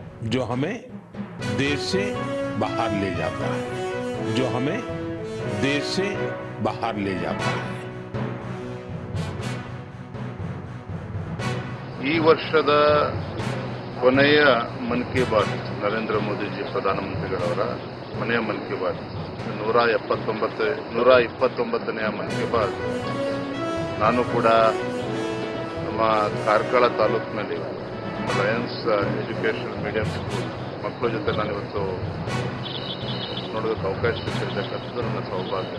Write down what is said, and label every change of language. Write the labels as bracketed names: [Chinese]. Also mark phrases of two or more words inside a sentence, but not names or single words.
[Hindi] जो हमें देश से बाहर ले जाता है, जो हमें देश से बाहर ले जाता है। [Kannada] ಈ ವರ್ಷದ ಕೊನೆಯ ಮನ್ ಕಿ ಬಾತ್ ನರೇಂದ್ರ ಮೋದಿಜಿ ಪ್ರಧಾನಮಂತ್ರಿಗಳವರ ಕೊನೆಯ ಮನ್ ಕಿ ಬಾತ್ 129ನೇ ಮನ್ ಕಿ ಬಾತ್. ನಾನು ಕೂಡ ನಮ್ಮ ಕಾರ್ಕಳ ತಾಲೂಕಿನಲ್ಲಿ ಲಯನ್ಸ್ ಎಜುಕೇಷನ್ ಮೀಡಿಯಂ ಸ್ಕೂಲ್ ಮಕ್ಕಳ ಜೊತೆ ನಾನಿವತ್ತು ನೋಡೋದಕ್ಕೆ ಅವಕಾಶ ಸಿಕ್ಕಿರ್ತಕ್ಕಂಥದ್ದು ನನ್ನ ಸೌಭಾಗ್ಯ.